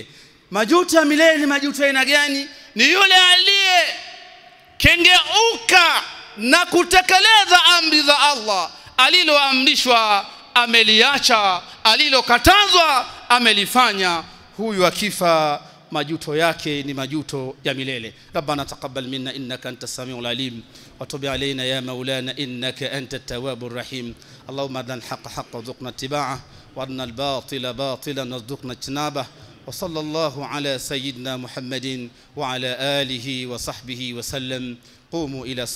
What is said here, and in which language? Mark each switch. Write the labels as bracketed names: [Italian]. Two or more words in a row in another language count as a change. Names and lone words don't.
[Swahili] Majuto ya milele ni majuto ya aina gani? Ni yule aliye kengeuka na kutekeleza amri za Allah, aliloamrishwa ameliacha, alilokatazwa amelifanya. Huyu akifa majuto yake ni majuto ya milele. [Arabic] ربنا تقبل منا إنك أنت السميع العليم وتب علينا يا مولانا إنك أنت التواب الرحيم. اللهم أرنا الحق حقا وارزقنا اتباعه وأرنا الباطل باطلا وارزقنا اجتنابه. وصلى الله على سيدنا محمد وعلى آله وصحبه وسلم.